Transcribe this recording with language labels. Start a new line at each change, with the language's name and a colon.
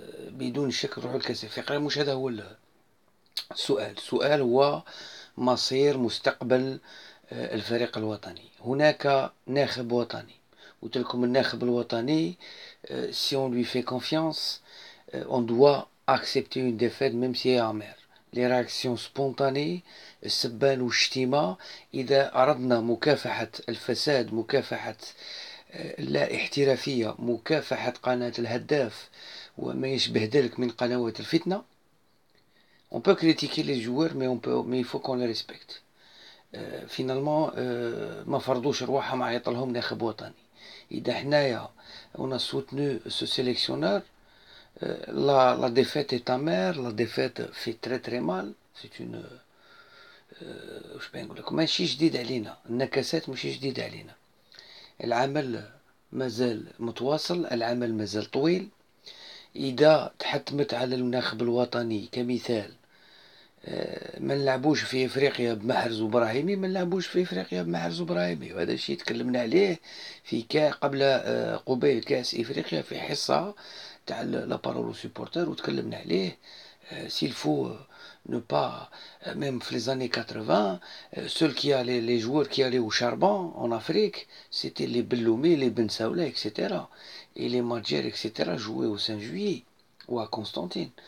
Arabic: بدون شك نروحوا لكأس افريقيا. مش هذا هو السؤال هو مصير مستقبل الفريق الوطني. هناك ناخب وطني، قلت لكم الناخب الوطني
French: si on lui fait confiance on doit accepter une défaite même si elle est amère. Les réactions spontanées،
Arabic: السبان والشتيمة، إذا أردنا مكافحة الفساد، مكافحة اللا احترافية، مكافحة قناة الهداف وما يشبه ذلك من قنوات الفتنة.
French: On peut critiquer les joueurs mais il faut qu'on les respecte.
Arabic: Finalement ما فرضوش رواحهم عيط لهم ناخب وطني. إذا حنايا
French: on a soutenu ce sélectionneur، la défaite est amère، la défaite fait très mal. C'est une
Arabic: واش بنقول لكم، ماشي جديد علينا، النكسات ماشي جديد علينا. العمل مازال متواصل، العمل مازال طويل. إذا تحتمت على الناخب الوطني كمثال ما نلعبوش في افريقيا بمحرز وبراهيمي، ما نلعبوش في افريقيا بمحرز وبراهيمي، وهذا الشيء تكلمنا عليه في قبيل كاس افريقيا في حصه تاع لا بارولو سوبورتر، وتكلمنا عليه.
French: s'il faut ne pas même في les années 80 ceux qui allaient, les joueurs qui allaient au charbon en Afrique, c'était les Belloumé, les Ben Saoula, etc. et les Madjer, etc. jouaient au Saint-Juillet ou à Constantine.